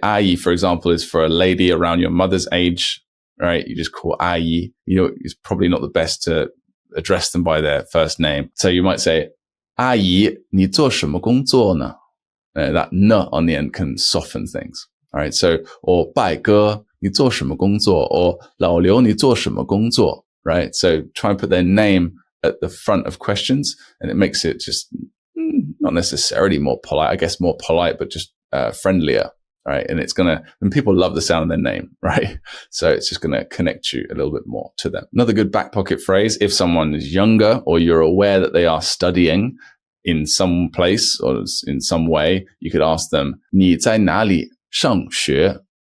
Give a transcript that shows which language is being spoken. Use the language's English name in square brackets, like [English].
[English] Ayi, for example, is for a lady around your mother's age, right? You just call Ayi. You know, it's probably not the best to address them by their first name. So you might say, Ayi, [Chinese] 你做什么工作呢? [English] That n on the end can soften things. All right. So, or [Chinese] 拜哥, 你做什么工作? [English] Or [Chinese] 老刘, 你做什么工作? [English] Right. So try and put their name at the front of questions, and it makes it just not necessarily more polite, I guess more polite, but just friendlier. Right. And it's and people love the sound of their name, right? So it's just going to connect you a little bit more to them. Another good back pocket phrase, if someone is younger or you're aware that they are studying in some place or in some way, you could ask them, [Chinese] 你在哪里上学?